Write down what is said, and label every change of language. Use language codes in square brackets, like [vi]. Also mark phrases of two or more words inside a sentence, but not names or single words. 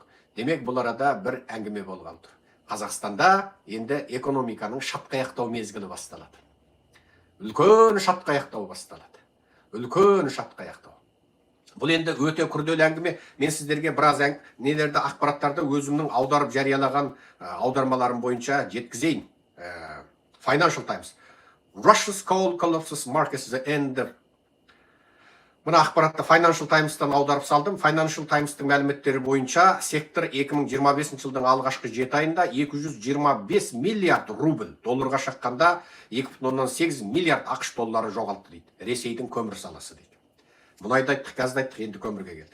[kk] Демек, бұл арада бір әңгіме болғалы тұр. Қазақстанда енді экономиканың шатқаяқтау мезгілі басталады. Үлкен шатқаяқтау басталады. Үлкен шатқаяқтау. Бұл енді өте күрделі әңгіме. Мен сіздерге біраз нелерді, ақпараттарды өзімнің аударып жариялаған аудармаларым бойынша жеткізейін. Financial Times. [en] Russia's coal collapses markets the end. [kk] Мына ақпаратты Financial Times'тан аударып салдым. Financial Times'тың мәліметтері бойынша сектор 2025 жылдың алғашқы 7 айында 225 миллиард рубль, долларға шаққанда 2,8 миллиард ақш доллары жоғалтты дейді. Ресейдің көмір саласы дейді. Мұнайды айттық, газды айттық, енді көмірге келдік.